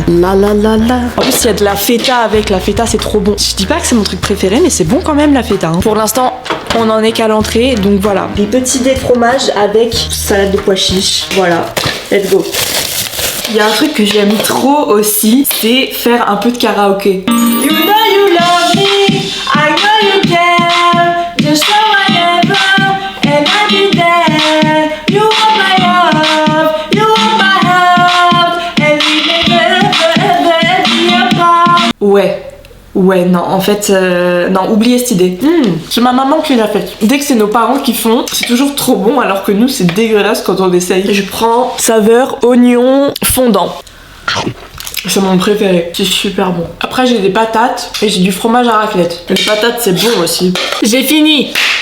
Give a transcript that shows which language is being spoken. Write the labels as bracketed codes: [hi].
[fr] En plus, il y a de la feta avec. La feta, c'est trop bon. Je dis pas que c'est mon truc préféré, mais c'est bon quand même la feta. Pour l'instant, on en est qu'à l'entrée, donc voilà. Des petits dés de fromage avec salade de pois chiches. Voilà, [en] let's go. [fr] Il y a un truc que j'aime trop aussi, c'est faire un peu de karaoké. [en] You know you love me, I know you care, just so whatever, and I'll be there. You want my love, you want my heart, and we never be apart. [fr] Ouais, non, en fait, non, oubliez cette idée. C'est ma maman qui l'a faite. Dès que c'est nos parents qui font, c'est toujours trop bon, alors que nous, c'est dégueulasse quand on essaye. Je prends saveur oignon fondant. C'est mon préféré, c'est super bon. Après, j'ai des patates et j'ai du fromage à raclette. Les patates, c'est bon aussi. J'ai fini.